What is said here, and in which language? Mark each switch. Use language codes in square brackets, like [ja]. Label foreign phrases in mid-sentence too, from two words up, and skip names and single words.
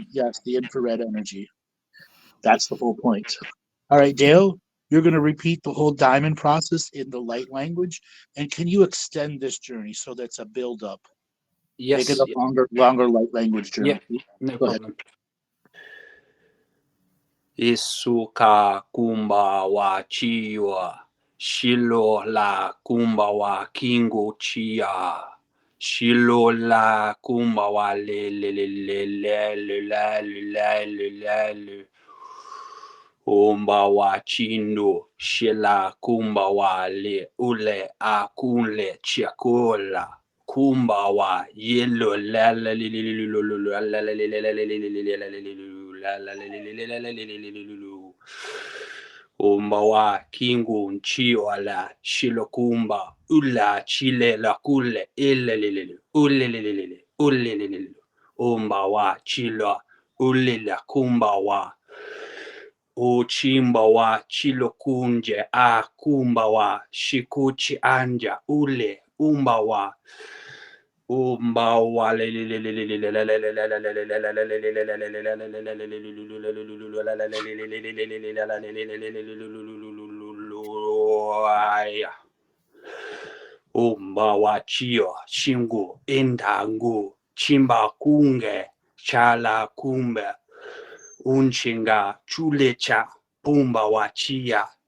[en] Yes, the infrared energy. That's the whole point. All right, Dale, you're going to repeat the whole diamond process in the light language. And can you extend this journey so that's a build up? Yes. Make it a longer light language journey. Yeah, no Go ahead. problem. Isuka kumba wa chiwa, shilo la kumba wa kingo chia, shilo la kumba wa le le le le le le la le la le la le, umba wa chindo, shila kumba wa le ule akunle chiakola. Kumba wa yellow la la li li li lu lu la la li li li li li li li la li li lu la la li li li li la li li li li lu umba wa kingu nchiwa la shilokumba ula chile la kule ile li li li ule li li li li ule li li li umba wa chilo ule la kumba wa uchimba wa chilo kunje a kumba wa shikuchi anja ule umba wa Chio Shingu Indangu Chimba Kunge Chala Kumbe Unchinga Chulecha Pumba Wachia